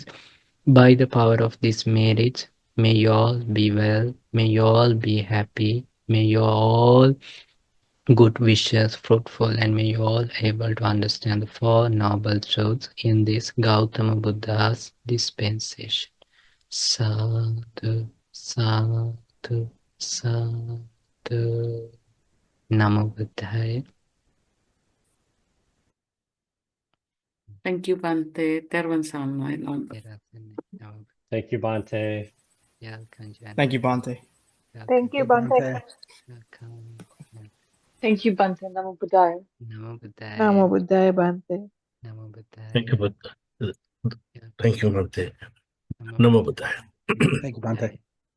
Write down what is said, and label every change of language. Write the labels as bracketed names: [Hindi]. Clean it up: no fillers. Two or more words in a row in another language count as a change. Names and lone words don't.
[English] By the power of this merit, may you all be well, may you all be happy, may you all good wishes fruitful, and may you all able to understand the Four Noble Truths in this Gautama Buddha's dispensation. [Pali] Sadhu, sadhu, sadhu. Namo Buddhaya. [English] Thank you, Bante. Terwan Samai. Thank you, Bante. Thank you, Bante. Thank you, Bante. Thank you, [Pali] Bante. Namo Buddhaya. Namo Buddhaya. Namo Buddhaya, Bante. Namo Buddhaya. [English] Thank you, Bante. Thank you, [Pali] Bante. Namo Buddhaya. [English] Thank you, Bante.